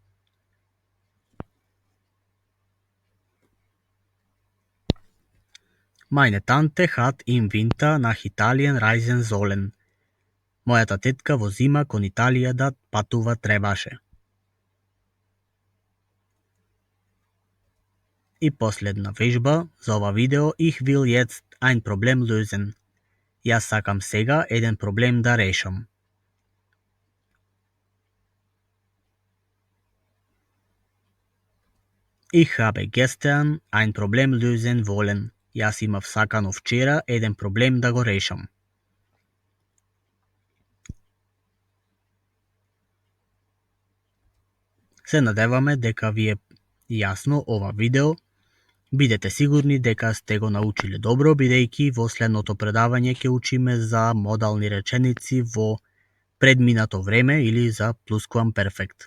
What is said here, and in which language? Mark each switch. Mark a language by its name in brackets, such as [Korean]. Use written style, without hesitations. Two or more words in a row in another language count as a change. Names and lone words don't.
[German] Meine Tante hat im Winter nach Italien reisen sollen. [Macedonian] Мојата тетка во зима кон Италија да патува требаше. И последна вежба за ова видео, [German] ich will jetzt ein Problem lösen. [Macedonian] Јас сакам сега еден проблем да решам. [German] Ich habe gestern ein Problem lösen wollen. [Macedonian] Јас имав сакано вчера еден проблем да го решам. Се надеваме дека ви е јасно ова видео. Бидете сигурни дека сте го научиле добро, бидејќи во следното предавање ќе учиме за модални реченици во предминато време или за pluscuamperfect.